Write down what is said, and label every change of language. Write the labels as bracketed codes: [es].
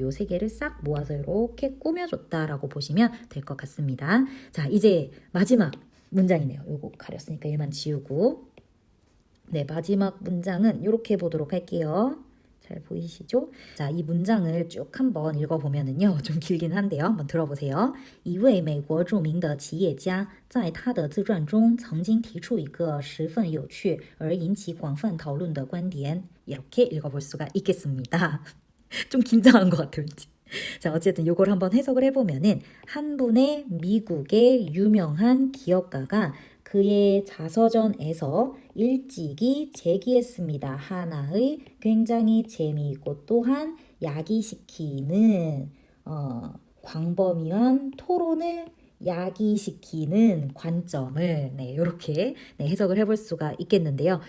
[ko] 요 3개를 싹 모아서 이렇게 꾸며줬다라고 보시면 될 것 같습니다. 자 이제 마지막 문장이네요. 요거 가렸으니까 얘만 지우고 네 마지막 문장은 이렇게 보도록 할게요. 잘 보이시죠? 자, 이 문장을 쭉 한번 읽어보면은요, 좀 길긴 한데요. 한번 들어보세요. [zh] 一位美国著名的企业家在他的自传中曾经提出一个十分有趣而引起广泛讨论的观点. [ko] 이렇게 읽어볼 수가 있겠습니다. 좀 긴장한 것 같아요, 왠지. 자, 어쨌든 이걸 한번 해석을 해보면은 한 분의 미국의 유명한 기업가가 그의 자서전에서 일찍이 제기했습니다. 하나의 굉장히 재미있고 또한 야기시키는 광범위한 토론을 야기시키는 관점을 이렇게 해석을 해볼 수가 있겠는데요.